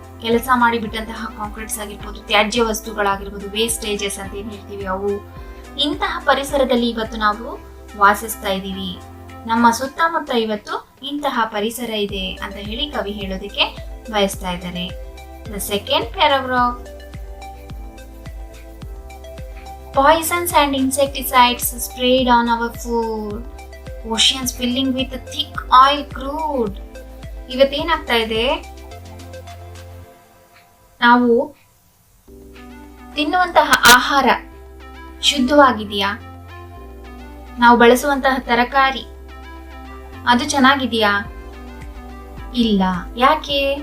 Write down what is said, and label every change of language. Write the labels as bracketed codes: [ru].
[kn] ಕೆಲಸ ಮಾಡಿಬಿಟ್ಟಂತಹ ಕಾಂಕ್ರೀಟ್ಸ್ ಆಗಿರ್ಬೋದು, ತ್ಯಾಜ್ಯ ವಸ್ತುಗಳಾಗಿರ್ಬೋದು, ವೇಸ್ಟೇಜಸ್ ಅಂತ ಏನ್ ಹೇಳ್ತೀವಿ ಅವು, ಇಂತಹ ಪರಿಸರದಲ್ಲಿ ಇವತ್ತು ನಾವು ವಾಸಿಸ್ತಾ ಇದ್ದೀವಿ. ನಮ್ಮ ಸುತ್ತಮುತ್ತ ಇವತ್ತು ಇಂತಹ ಪರಿಸರ ಇದೆ ಅಂತ ಹೇಳಿ ಕವಿ ಹೇಳೋದಕ್ಕೆ ಬಯಸ್ತಾ ಇದ್ದಾರೆ. [en] The second paragraph, poisons and insecticides sprayed on our food, oceans filling with thick oil crude. [kn] ಇವತ್ತೇನಾಗ್ತಾ ಇದೆ, ನಾವು ತಿನ್ನುವಂತಹ ಆಹಾರ ಶುದ್ಧವಾಗಿದೆಯಾ, ನಾವು ಬಳಸುವಂತಹ ತರಕಾರಿ ಅದು ಚೆನ್ನಾಗಿದೆಯಾ? ಇಲ್ಲ. ಯಾಕೆ?